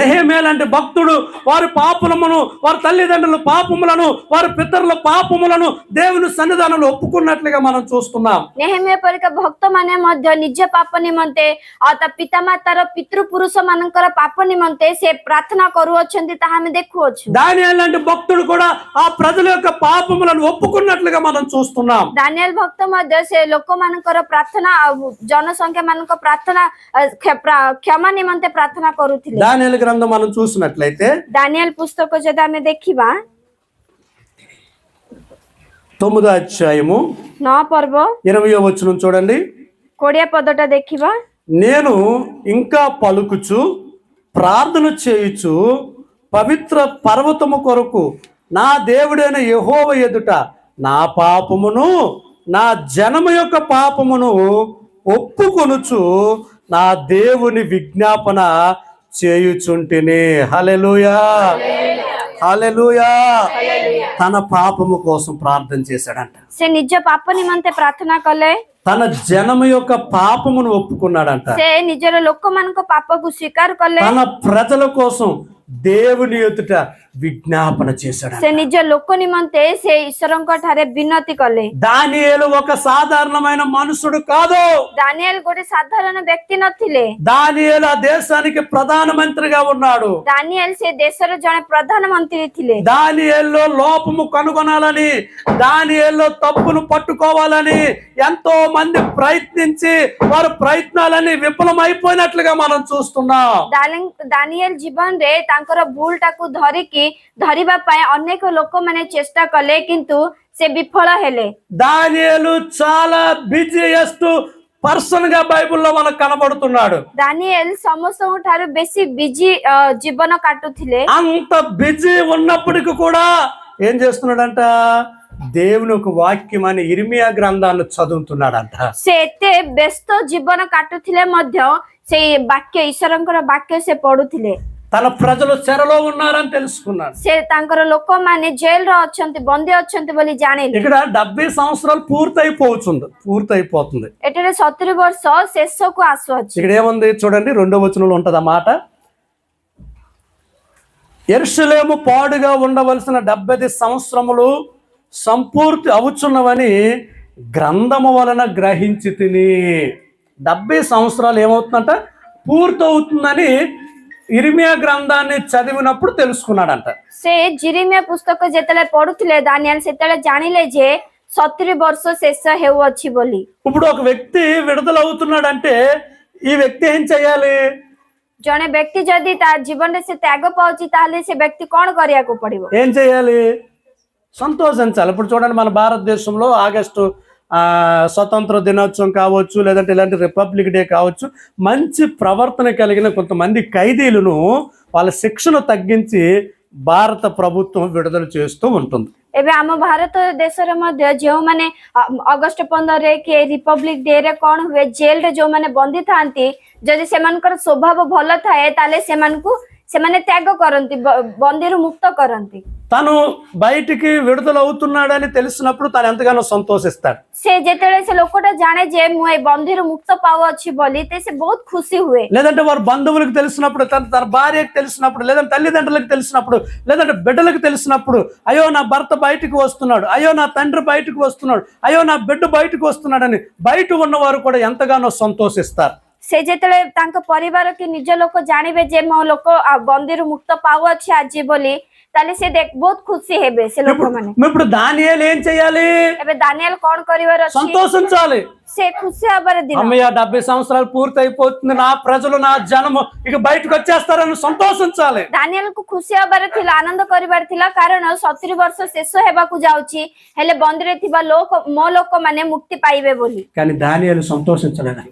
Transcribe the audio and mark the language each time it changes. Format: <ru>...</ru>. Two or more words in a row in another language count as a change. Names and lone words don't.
<te>నెహెమ్యా లాంటి భక్తుడు వారి పాపములను, వారి తల్లిదండ్రుల పాపములను, వారి పితరుల పాపములను దేవుని సన్నిధానంలో ఒప్పుకున్నట్లుగా మనం చూస్తున్నాం।</te> <or>ନେହେମିଆ ପରିକା ଭକ୍ତ ମାନେ ମଧ୍ୟ ନିଜ ପାପ ନିମନ୍ତେ ଆଉ ତା ପିତାମାତାର ପିତୃପୁରୁଷ ମାନଙ୍କର ପାପ ନିମନ୍ତେ ସେ ପ୍ରାର୍ଥନା କରୁଅଛନ୍ତି ତାହା ଆମେ ଦେଖୁଅଛୁ।</or> <te>దానియేలు లాంటి భక్తుడు కూడా ఆ ప్రజల యొక్క పాపములను ఒప్పుకున్నట్లుగా మనం చూస్తున్నాం।</te> <or>ଦାନିଏଲ ଭକ୍ତ ମଧ୍ୟ ସେ ଲୋକମାନଙ୍କର ପ୍ରାର୍ଥନା ଆଉ ଜନସଂଖ୍ୟା ମାନଙ୍କ ପ୍ରାର୍ଥନା କ୍ଷମା ନିମନ୍ତେ ପ୍ରାର୍ଥନା କରୁଥିଲେ।</or> <te>దానియేలు గ్రంథం మనం చూసినట్లయితే</te> <or>ଦାନିଏଲ పుస్తକ ଯଦି ଆମେ ଦେଖିବା</or> <te>9వ అధ్యాయము</te> <or>9 ପର୍ବ</or> <te>20వ వచనం చూడండి।</te> <or>20 పదଟା ଦେଖିବା।</or> <te>నేను ఇంకా పలుకుచు ప్రార్థన చేయుచు పవిత్ర పర్వతము కొరకు నా దేవుడైన యెహోవా ఎదుట నా పాపమును నా జనము యొక్క పాపమును ఒప్పుకొనుచు నా దేవుని విజ్ఞాపన చేయుచుంటిని। హల్లెలూయా, హల్లెలూయా. తన పాపము కోసం ప్రార్థన చేశాడంట।</te> <or>ସେ ନିଜ ପାପ ନିମନ୍ତେ ପ୍ରାର୍ଥନା କଲେ,</or> <te>తన జనము యొక్క పాపమును ఒప్పుకున్నాడంట.</te> <or>ସେ ନିଜର ଲୋକମାନଙ୍କ ପାପକୁ ସ୍ୱୀକାର କଲେ,</or> <te>తన ప్రజల కోసం దేవుని ఎదుట విజ్ఞాపన చేశాడు.</te> <or>ସେ ନିଜ ଲୋକ ନିମନ୍ତେ ସେ ଈଶ୍ୱରଙ୍କ ଠାରେ ବିନତି କଲେ.</or> <te>దానియేలు ఒక సాధారణమైన మనుషుడు కాదు.</te> <or>ଦାନିଏଲ ଗୋଟେ ସାଧାରଣ ବ୍ୟକ୍ତି ନଥିଲେ.</or> <te>దానియేలు ఆ దేశానికి ప్రధానమంత్రిగా ఉన్నాడు.</te> <or>ଦାନିଏଲ ସେ ଦେଶର ଜଣେ ପ୍ରଧାନମନ୍ତ୍ରୀ ଥିଲେ.</or> <te>దానియేలులో లోపము కనుగొనాలని, దానియేలులో తప్పును పట్టుకోవాలని ఎంతో మంది ప్రయత్నించి వారి ప్రయత్నాలని విఫలమైపోయినట్లుగా మనం చూస్తున్నాం.</te> <or>ଦାନିଏଲ ଜୀବନରେ ତାଙ୍କର ଭୁଲଟାକୁ ଧରିବା ପାଇଁ ଅନେକ ଲୋକମାନେ ଚେଷ୍ଟା କଲେ, କିନ୍ତୁ ସେ ବିଫଳ ହେଲେ.</or> <te>దానియేలు చాలా</te> <en>busiest person</en> <te>గా బైబిల్లో మనకు కనబడుతున్నాడు.</te> <or>ଦାନିଏଲ ସମସ୍ତଙ୍କ ଠାରୁ ବେଶୀ ବିଜି ଜୀବନ କାଟୁଥିଲେ.</or> <te>అంత బిజీ ఉన్నప్పటికీ కూడా ఏం చేస్తున్నాడంట, దేవుని ఒక వాక్యం అని ఇర్మియా గ్రంథాన్ని చదువుతున్నాడంట.</te> <or>ସେ ଏତେ ବ୍ୟସ୍ତ ଜୀବନ କାଟୁଥିଲେ ମଧ୍ୟ ସେଇ ବାକ୍ୟ, ଈଶ୍ୱରଙ୍କର ବାକ୍ୟ ସେ పଢୁଥିଲେ.</or> <te>తన ప్రజలు చెరలో ఉన్నారని తెలుసుకున్నాడు.</te> <or>ସେ ତାଙ୍କର ଲୋକମାନେ ଜେଲରେ ଅଛନ୍ତି, ବନ୍ଦୀ ଅଛନ୍ତି ବୋଲି ଜାଣିଲେ.</or> <te>ఇక్కడ 70 సంవత్సరాలు పూర్తయిపోతుంది.</te> <or>ଏଠାରେ 70 ବର୍ଷ ଶେଷକୁ ଆସୁଅଛି.</or> <te>ఇక్కడ ఏముంది చూడండి, 2వ వచనంలో ఉంటది ఆ మాట. యెరూషలేము పాడుగా ఉండవలసిన 70 సంవత్సరములు సంపూర్తి అవుచున్నవని గ్రంథము వలన గ్రహించి తిని. 70 సంవత్సరాలు ఏమవుతుందంట, పూర్తవుతుందని ఇర్మియా గ్రంథాన్ని చదివినప్పుడు తెలుసుకున్నాడంట.</te> <or>ସେ ଜିରିମିୟା ପୁସ୍ତକ ଯେତେବେଳେ ପଢୁଥିଲେ ଦାନିଏଲ ସେତେବେଳେ ଜାଣିଲେ ଯେ 70 ବର୍ଷ ଶେଷ ହେଉଅଛି ବୋଲି.</or> <te>ఇప్పుడు ఒక వ్యక్తి విడుదల అవుతున్నాడంటే ఈ వ్యక్తి ఏం చేయాలి?</te> <or>ଜଣେ ବ୍ୟକ୍ତି ଯଦି ତା ଜୀବନରେ ସେ ତ୍ୟାଗ ପାଉଛି, ତାହେଲେ ସେ ବ୍ୟକ୍ତି କଣ କରିବାକୁ ପଡିବ?</or> <te>ఏం చేయాలి? సంతోషించాలి. ఇప్పుడు చూడండి, మన భారతదేశంలో ఆగస్టు స్వతంత్ర దినోత్సవం కావచ్చు, లేదంటే ఇలాంటి</te> <en>republic day</en> <te>కావచ్చు, మంచి ప్రవర్తన కలిగిన కొంతమంది ఖైదీలను వాళ్ళ శిక్షను తగ్గించి భారత ప్రభుత్వం విడుదల చేస్తూ ఉంటుంది.</te> <or>ଏବେ ଆମ ଭାରତ ଦେଶରେ ମଧ୍ୟ ଯେଉଁମାନେ ଅଗଷ୍ଟ 15 କି</or> <en>republic day</en> <or>ରେ କଣ ହୁଏ, ଜେଲରେ ଯେଉଁମାନେ ବନ୍ଦୀ ଥାନ୍ତି, ଯଦି ସେମାନଙ୍କର ସ୍ୱଭାବ ଭଲ ଥାଏ ତାହେଲେ ସେମାନେ ତ୍ୟାଗ କରନ୍ତି, ବନ୍ଦୀରୁ ମୁକ୍ତ କରନ୍ତି.</or> <te>తను బయటికి విడుదల అవుతున్నాడని తెలిసినప్పుడు తను ఎంతగానో సంతోషిస్తాడు.</te> <or>ସେ ଯେତେବେଳେ ସେ ଲୋକଟା ଜାଣେ ଯେ ମୁଁ ଏ ବନ୍ଦୀରୁ ମୁକ୍ତ ପାଉଅଛି ବୋଲି, ସେ ବହୁତ ଖୁସି ହୁଏ.</or> <te>లేదంటే వారి బంధువులకు తెలిసినప్పుడు, తన భార్యకు తెలిసినప్పుడు, లేదంటే తల్లిదండ్రులకు తెలిసినప్పుడు, లేదంటే బిడ్డలకు తెలిసినప్పుడు, అయ్యో నా భర్త బయటకు వస్తున్నాడు, అయ్యో నా తండ్రి బయటకు వస్తున్నాడు, అయ్యో నా బిడ్డ బయటకు వస్తున్నాడని బయట ఉన్నవారు కూడా ఎంతగానో సంతోషిస్తారు.</te> <or>ସେ ଯେତେବେଳେ ତାଙ୍କ ପରିବାର କି ନିଜ ଲୋକ ଜାଣିବେ ଯେ ମୋ ଲୋକ ବନ୍ଦୀରୁ ମୁକ୍ତ ପାଉଅଛି ଆଜି ବୋଲି, ତାହେଲେ ସେ ବହୁତ ଖୁସି ହେବେ ସେ ଲୋକମାନେ.</or> <te>ఇప్పుడు దానియేలు ఏం చేయాలి?</te> <or>ଏବେ ଦାନିଏଲ କଣ କରିବାର ଅଛି?</or> <te>సంతోషించాలి.</te> <or>ସେ ଖୁସି ହବାର ଦିନ.</or> <te>అమ్మయ్య 70 సంవత్సరాలు పూర్తి అయిపోతుంది, నా ప్రజలు నా జనము ఇక బయటకు వచ్చేస్తారని సంతోషించాలి.</te> <or>ଦାନିଏଲ କୁ ଖୁସି ହବାର ଥିଲା, ଆନନ୍ଦ କରିବାର ଥିଲା, କାରଣ 70 ବର୍ଷ ଶେଷ ହେବାକୁ ଯାଉଛି, ହେଲେ ବନ୍ଦୀରେ ଥିବା ମୋ ଲୋକମାନେ ମୁକ୍ତି ପାଇବେ ବୋଲି.</or> <te>కానీ దానియేలు సంతోషించలేదంట.</te>